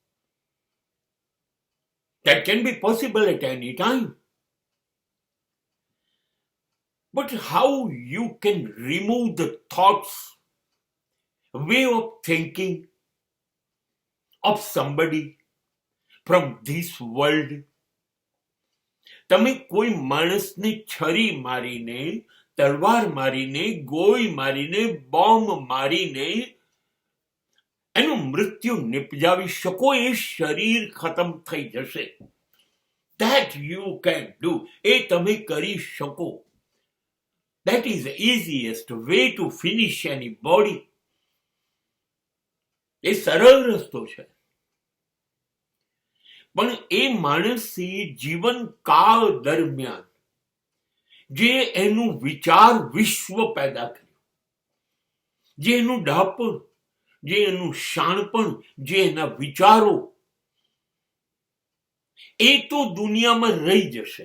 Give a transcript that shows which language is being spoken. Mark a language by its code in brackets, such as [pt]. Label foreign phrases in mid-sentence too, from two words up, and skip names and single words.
[en] That can be possible at any time. But how you can remove the thoughts, way of thinking of somebody from this world? [gu] તમે કોઈ માણસને છરી મારીને, તલવાર મારીને, ગોળી મારીને, બોમ્બ મારીને એનું મૃત્યુ નિપજાવી શકો? એ શરીર ખતમ થઈ જશે. [en] That you can do. [gu] એ તમે કરી શકો. [en] That is the easiest way to finish any body. [gu] એ સરળ રસ્તો છે. પણ એ માણસે જીવન કાળ દરમિયાન જે એનું વિચાર વિશ્વ પેદા કર્યું, જે એનું ડાપણ, જે એનું શાણપણ, જે એના વિચારો, એ તો દુનિયામાં રહી જશે.